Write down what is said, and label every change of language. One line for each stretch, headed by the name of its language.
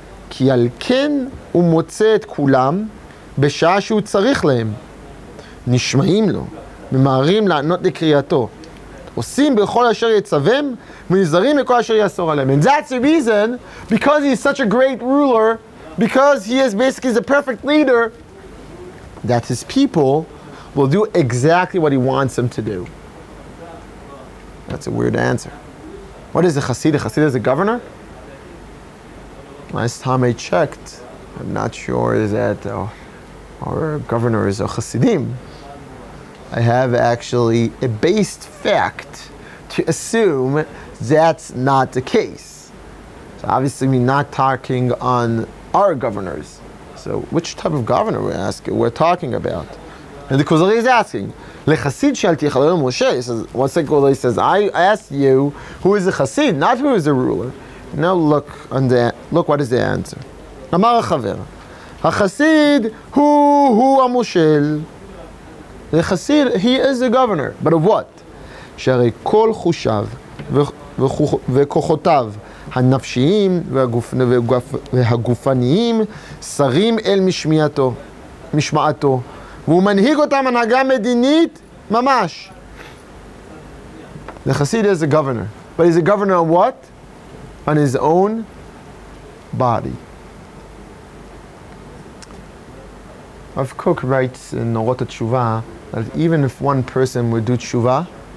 Hebrew: כי על כן הוא מוצא את כולם בשעה שהוא צריך להם. נשמעים לו, ממהרים לענות לקריאתו. עושים בכל אשר יצווים ונזהרים לכל אשר יאסור עליהם.
English: And that's the reason, because he's such a great ruler, because he is basically the perfect leader, that his people will do exactly what he wants them to do. That's a weird answer. What is a Chassid? A Chassid is a governor? Last time I checked, I'm not sure that our governor is a Chassidim. I have actually a based fact to assume that's not the case. So obviously we're not talking on our governors. So which type of governor we're talking about? And the Kuzari is asking,
Hebrew: Lechassid shalti chalel Moshe.
English: He says, one second Kuzari says, I asked you who is the Chassid, not who is the ruler. Now look what is the answer.
Hebrew: Amar HaChaver, HaChassid hu HaMoshel.
English: The Chassid, he is the governor, but of what?
Hebrew: שהרי כל חושיו וכוחותיו הנפשיים והגופניים שרים אל משמעתו. והוא מנהיג אותם הנהגה מדינית ממש.
English: The Chassid is a governor, but he's a governor on what? On his own body. Rav Kook writes in Orot HaTshuvah that even if one person would do tshuva,